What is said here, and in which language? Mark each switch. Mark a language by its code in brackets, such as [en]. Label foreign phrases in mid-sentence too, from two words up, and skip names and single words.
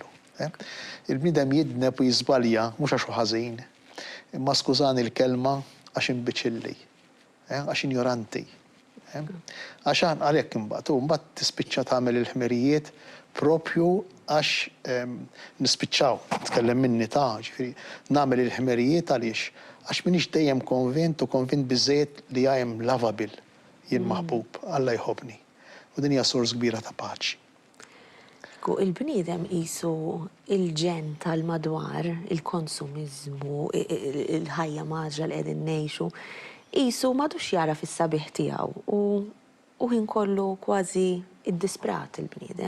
[mt] Il-bniedem jidneb u jiżbalja mhux għax hu ħażin, imma skużani l-kelma għax inbiċilli, għax injoranti. Għax għalhekk imbagħad tispiċċa tagħmel il-ħmerijiet propju għax nispiċċaw, tkellem minni ġifieri nagħmel il-ħmerijiet għaliex għax minix dejjem konvint biżejjed li [en] I am lovable [mt] jien maħbub, Alla jħobbni. U din hija sors kbira ta' paċi. Il-bniedem qisu il-ġen tal-madwar, il-konsumiżmu, il-ħajja maġra li qegħdin ngħixu, qisu m'għadux jara fis-sabiħ tiegħu u ħin kollu kważi iddisprat il-bniedem.